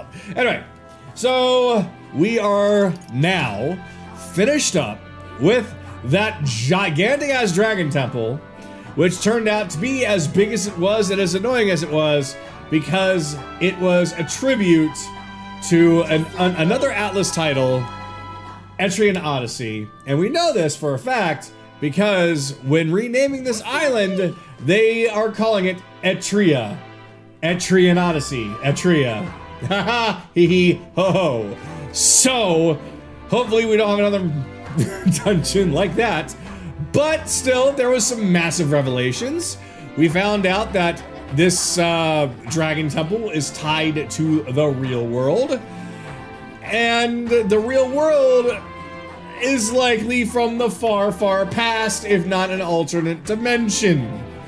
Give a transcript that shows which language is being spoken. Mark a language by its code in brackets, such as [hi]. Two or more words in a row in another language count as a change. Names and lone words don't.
[en] Anyway, so we are now finished up with that gigantic-ass dragon temple, which turned out to be as big as it was and as annoying as it was, because it was a tribute to another Atlas title, Etrian Odyssey. And we know this for a fact because when renaming this island, they are calling it Etria. Etrian Odyssey. Etria. Haha, hee hee, ho ho. So, hopefully we don't have another dungeon like that. But still, there was some massive revelations. We found out that this dragon temple is tied to the real world. And the real world is likely from the far, far past, if not an alternate dimension.